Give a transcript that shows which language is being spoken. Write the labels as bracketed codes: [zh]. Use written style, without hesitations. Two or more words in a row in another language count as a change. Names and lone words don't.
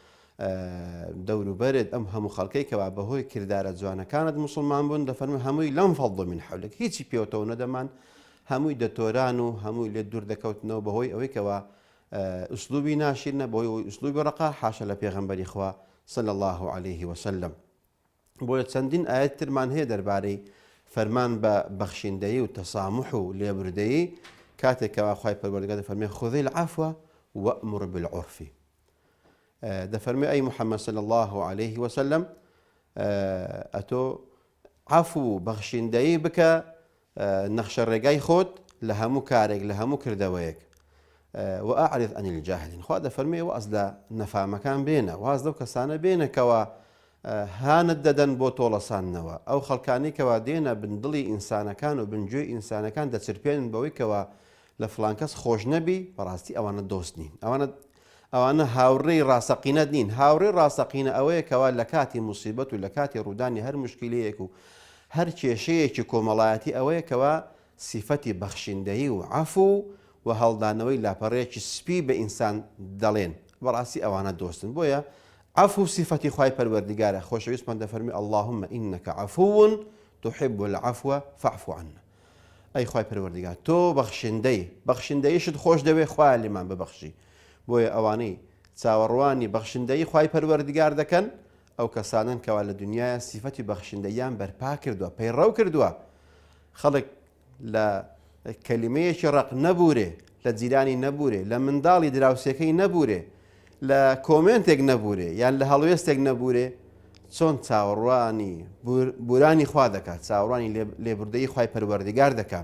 [ckb] دەوروبەرت، ئەم هەموو خەڵکەی کەوا بەهۆی کردارە جوانەکانت مسلمان بوون، دەفەرمێ هەمووی [ar] لانفضوا من حولك، [ckb] هیچی پێوتەوە نەدەمان، هەمووی دەتۆران و هەمووی لێ دوور دەکەوتنەوە بەهۆی ئەوەی کەوا ئوسلوبی ناشرنە، بۆی ئوسلوبی ڕقا حاشە لە پێغەمبەری خوا [ar] صلی الله عليه وسلم. [ckb] بۆیە چەندین ئاەت ترمان هەیە دەربارەی فەرمان بە بەخشیندەیی و تەسامح و لێبوردەیی، کاتێکەوە خوای پەروەردگار دەفەرمێ [ar] خذ العفو وأمر بالعرف. [ckb] دەفەرمێ ئەی محەممەد [ar] صلی الله عليه وسلم [ckb] ئەتۆ عەفو و بەخشیندەیی بکە، نەخشە ڕێگای خۆت لە هەموو کارێک، لە هەموو کردەوەیەک. [ar] وأعرض عن الجاهلين. [ckb] خوا دەفەرمێ واز لە نەفامەکان بێنە، واز لەو کەسانە بێنە کەوا هانت دەدەن بۆ تۆڵەساننەوە، ئەو خەڵکانی کەوا دێنە بندڵی ئینسانەکان و بنگوێی ئینسانەکان دەچرپێنن بەوەی کەوا لە فڵان کەس خۆش نەبی، بەڕاستی ئەوانە دۆست نین، ئەوانە هاوڕێی ڕاستەقینە نین. هاوڕێی ڕاستەقینە ئەوەیە کەوا لە کاتی موسیبەت و لە کاتی ڕوودانی هەر مشکلەیەک و هەر کێشەیەکی کۆمەڵایەتی ئەوەیە کەوا سیفەتی بەخشیندەیی و عەفو و هەڵدانەوەی لاپەڕەیەکی سپی بە ئینسان دەڵێن، بەڕاستی ئەوانە دۆستن. بۆیە عەفو سیفەتی خوای پەروەردگارە. خۆشەویستمان دەفەرمێ [ar] اللهم إنك عفو تحب العفو فاعف عنا. [ckb] ئەی خوای پەروەردگار تۆ بەخشندەیشت خۆش دەوێ، خوایە لێمان ببەخشی. بۆیە ئەوانەی چاوەڕوانی بەخشندەیی خوای پەروەردگار دەکەن، ئەو کەسانن کەوا لە دنیاە سیفەتی بەخشندەییان بەرپا کردووە، پەیڕەو کردووە. خەڵک لە کەلیمەیەکی ڕق نەبورێ، لە جیرانی نەبورێ، لە منداڵی دراوسەکەی نەبورێ، لە کۆمنتێک نەبورێ، یان لە هەڵوێستێک نەبورێ، چۆن چاوەڕوانی بورانی خوا دەکات، چاوەڕوانی لێبوردەیی خوای پەروەردگار دەکات.